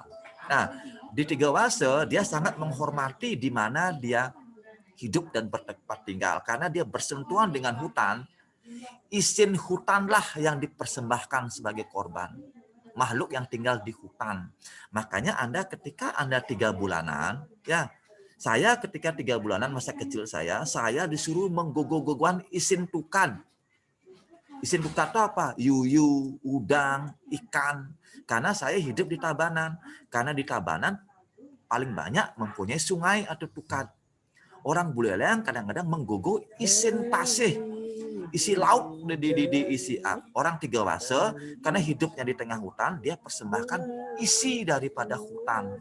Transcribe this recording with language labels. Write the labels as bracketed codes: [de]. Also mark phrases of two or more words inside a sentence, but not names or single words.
[id] Nah, di Tiga Wase dia sangat menghormati di mana dia hidup dan bertempat tinggal karena dia bersentuhan dengan hutan. Isin hutanlah yang dipersembahkan sebagai korban. Makhluk yang tinggal di hutan. Makanya ketika Anda 3 bulanan, ya, saya ketika 3 bulanan masa kecil saya disuruh [ban] menggogo-gogoan isin tukan. Isin tukan [id] itu apa? Yuyu, udang, ikan. Karena saya hidup di Tabanan. Karena di Tabanan paling banyak mempunyai sungai atau tukan. Orang Buleleng kadang-kadang [ban] menggogo isin pasih. [id] Isi lauk diisi. Orang Tiga Wase karena hidupnya di tengah hutan, dia persembahkan isi daripada hutan.